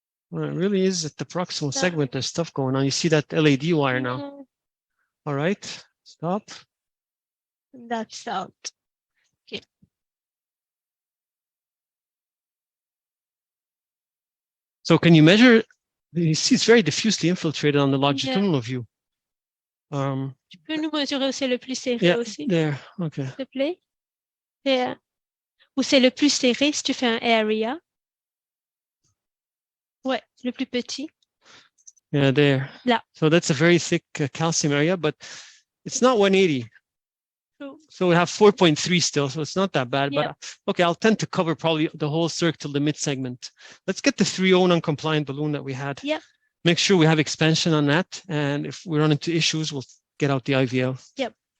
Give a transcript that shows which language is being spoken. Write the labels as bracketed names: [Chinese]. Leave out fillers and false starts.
[English] Well, it really is at the proximal segment. There's stuff going on. You see that LAD wire now. All right, stop. That's out. Okay. So can you measure? You see it's very diffusely infiltrated on the longitudinal view. [French] Tu peux nous mesurer où c'est le plus serré aussi? [English] There, okay. [French] S'il te plaît. [English] There. [French] Où c'est le plus serré si tu fais un area. Ouais, le plus petit. [English] Yeah, there. [French] Là. [English] So that's a very thick calcium area, but it's not 180. So we have 4.3 still, so it's not that bad. But okay, I'll tend to cover probably the whole circ till the mid segment. Let's get the 3.0 non-compliant balloon that we had. Yeah. Make sure we have expansion on that, and if we run into issues, we'll get out the IVL. Yep.